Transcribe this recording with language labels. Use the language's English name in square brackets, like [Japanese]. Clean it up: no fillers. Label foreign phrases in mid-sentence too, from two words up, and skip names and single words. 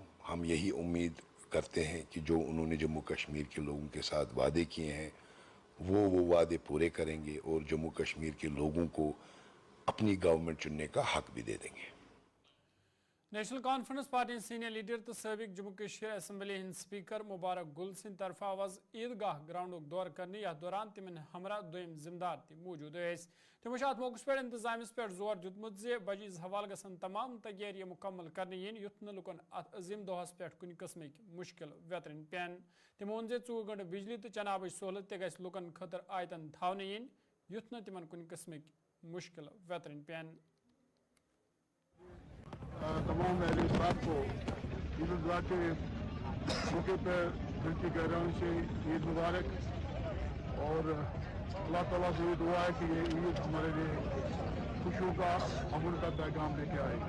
[Urdu] ہم یہی امید کرتے ہیں کہ جو انہوں نے جموں کشمیر کے لوگوں کے ساتھ وعدے کیے ہیں وہ وعدے پورے کریں گے اور جموں کشمیر کے لوگوں کو اپنی گورنمنٹ چننے کا حق بھی دے دیں گے. [Kashmiri] نیشنل کانفرنس پارٹی سینئر لیڈر تو سابق جموں کشمیر اسمبلی ہند سپیکر مبارک گل سند طرف آواز عیدگاہ گراؤنڈ دور کرنے یتھ دوران تمن ہمراہ دویم ذمہ دار تہ موجود ٲسۍ. تمو ات موقع پہ انتظامس پہ زور دیتمت زِ بجیز حوالہ گژھن تمام تیاری مکمل کرنے ین یُتھ نہٕ لُکن ات عظیم دۄہس پہ کُنہِ قٕسمٕکۍ مُشکل ویترٕنۍ پٮ۪ن. تمو ووٚن زِ 24 گھنٹہٕ بجلی تہٕ چنابٕچ سہوٗلت تہِ گژھِ لُکن خٲطرٕ آیتن تھاونہٕ یِنۍ یُتھ نہٕ تمن کُنہِ قٕسمٕکۍ مُشکل ویترٕنۍ پٮ۪ن. [Urdu] تمام اہل اسلام کو عید الاضحیٰ کے موقع پر دل کی گہرائیوں سے عید مبارک، اور اللہ تعالیٰ سے یہ دعا ہے کہ یہ عید ہمارے لیے خوشیوں کا امن کا پیغام لے کے آئے.